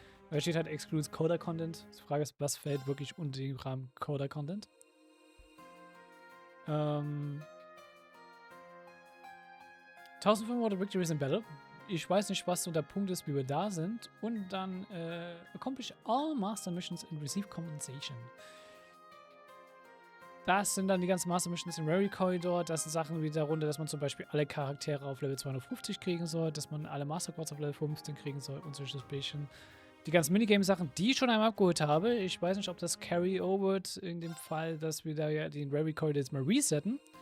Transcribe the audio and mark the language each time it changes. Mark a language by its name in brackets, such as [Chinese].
[German] Weil steht halt Excludes Coder Content. Die Frage ist, was fällt wirklich unter den Rahmen Coder Content? [English] 1500 Victories in Battle. [German] Ich weiß nicht, was so der Punkt ist, wie wir da sind. Und dann [English] accomplish all Master Missions and receive compensation. [German] Das sind dann die ganzen Master Missions im Reverie Corridor. Das sind Sachen wie darunter, dass man zum Beispiel alle Charaktere auf Level 250 kriegen soll, dass man alle Master Quartz auf Level 15 kriegen soll und solche Späßchen. Die ganzen Minigame-Sachen, die ich schon einmal abgeholt habe. Ich weiß nicht, ob das Carry-over in dem Fall, dass wir da ja den Reverie Corridor jetzt mal resetten.